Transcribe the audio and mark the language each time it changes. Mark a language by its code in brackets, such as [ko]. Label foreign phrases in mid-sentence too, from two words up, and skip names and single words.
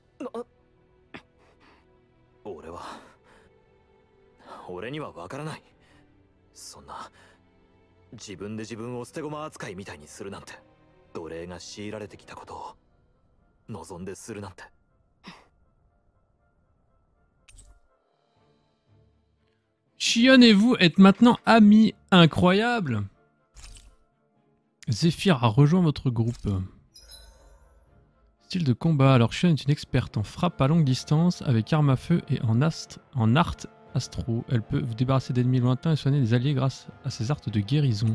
[ja] 俺にはわからない。そんな自分で自分を捨て駒扱いみたいにするなんて、奴隷が強いられてきたことを望んでするなんて。 [fr] Shion et vous êtes maintenant amis. Incroyable. Zephyr a rejoint votre groupe. Style de combat. Alors Shion est une experte en frappe à longue distance avec arme à feu et en art astro. Elle peut vous débarrasser d'ennemis lointains et soigner des alliés grâce à ses arts de guérison.